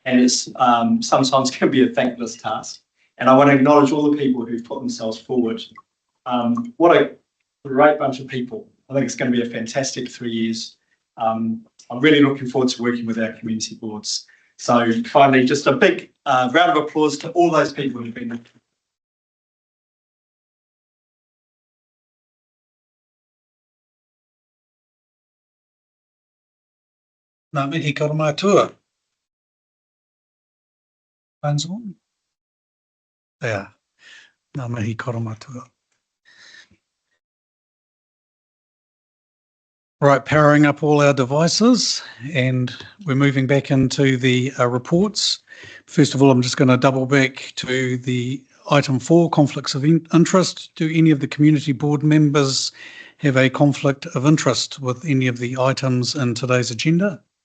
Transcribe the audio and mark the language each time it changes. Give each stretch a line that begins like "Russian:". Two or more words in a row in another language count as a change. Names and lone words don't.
English: and it's sometimes can be a thankless task. And I want to acknowledge all the people who've put themselves forward. What a great bunch of people. I think it's going to be a fantastic 3 years. I'm really looking forward to working with our community boards. So finally, just a big round of applause to all those people who've been.
Māori: Ngā mihi karamātua.
English: Phone's on? Yeah.
Māori: Ngā mihi karamātua.
English: Right, powering up all our devices, and we're moving back into the reports. First of all, I'm just going to double back to the item 4, conflicts of interest. Do any of the community board members have a conflict of interest with any of the items in today's agenda?